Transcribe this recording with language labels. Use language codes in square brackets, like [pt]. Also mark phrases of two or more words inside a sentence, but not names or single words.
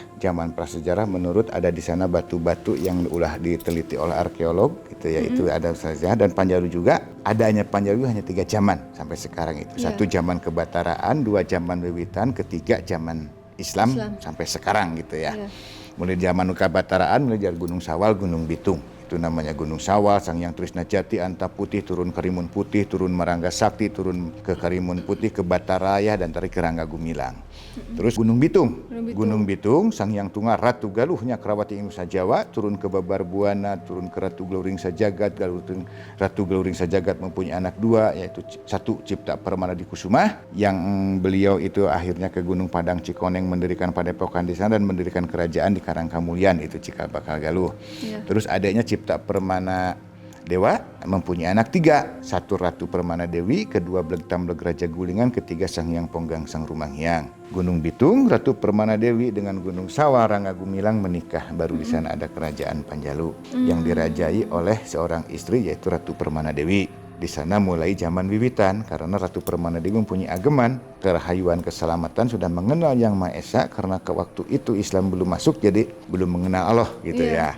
[id] Zaman prasejarah menurut ada di sana batu-batu yang ulah diteliti oleh arkeolog gitu ya, itu ada sejarah. Dan Panjalu juga adanya Panjalu hanya 3 zaman sampai sekarang itu. Satu zaman kebataraan, 2 zaman Wiwitan, ketiga zaman Islam. Sampai sekarang gitu ya. Mulai zaman kebataraan mulai dari Gunung Sawal, Gunung Bitung. Itu namanya Gunung Sawal, Sangyang Trisna Jati, Anta Putih, turun Karimun Putih, turun Marangga Sakti, turun ke Karimun Putih, ke Bataraya, dan tarik ke Rangga Gumilang. Terus Gunung Bitung. Gunung Bitung, Sangyang Tunggal, Ratu Galuhnya Krawati Nusa Jawa, turun ke Babar Buana, turun ke Ratu Galuring Sajagat, Ratu Galuring Sajagat mempunyai anak 2, yaitu satu Cipta Permana di Kusuma, yang beliau itu akhirnya ke Gunung Padang Cikoneng mendirikan padepokan di sana dan mendirikan kerajaan di Karangkamulian, itu Cikal Bakal Galuh. Terus adanya Cipta Permana Dewa mempunyai anak 3, satu Ratu Permana Dewi, kedua Blegtam Blegraja Gulingan, ketiga Sangyang Ponggang Sang Rumanghyang. Gunung Bitung, Ratu Permana Dewi dengan Gunung Sawal, Rangga Gumilang menikah, baru di sana ada kerajaan Panjalu yang dirajai oleh seorang istri yaitu Ratu Permana Dewi. Di sana mulai zaman Wiwitan karena Ratu Permana Dewi mempunyai ageman kerahayuan keselamatan, sudah mengenal Yang Maha Esa karena ke waktu itu Islam belum masuk, jadi belum mengenal Allah gitu ya.